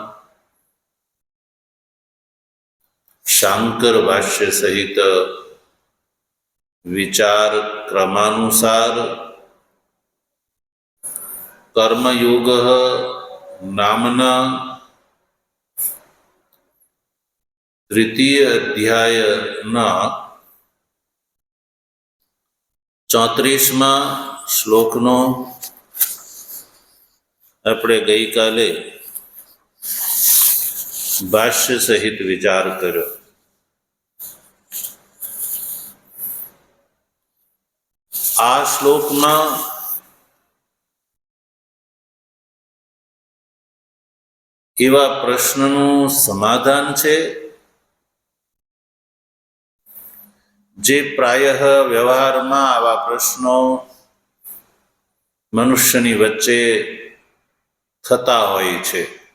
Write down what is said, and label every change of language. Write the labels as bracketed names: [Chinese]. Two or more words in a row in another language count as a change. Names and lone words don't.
[Gujarati] શાંકર ભાષ્ય સહિત વિચાર ક્રમાનુસાર કર્મયોગ નામના તૃતીય અધ્યાયના 34મા શ્લોકનો આપણે ગઈકાલે ભાષ્ય સહિત વિચાર કર્યો. આ શ્લોકમાં એવા પ્રશ્નનું સમાધાન છે જે પ્રાયઃ વ્યવહારમાં આવા પ્રશ્નો મનુષ્યની વચ્ચે થતા હોય છે.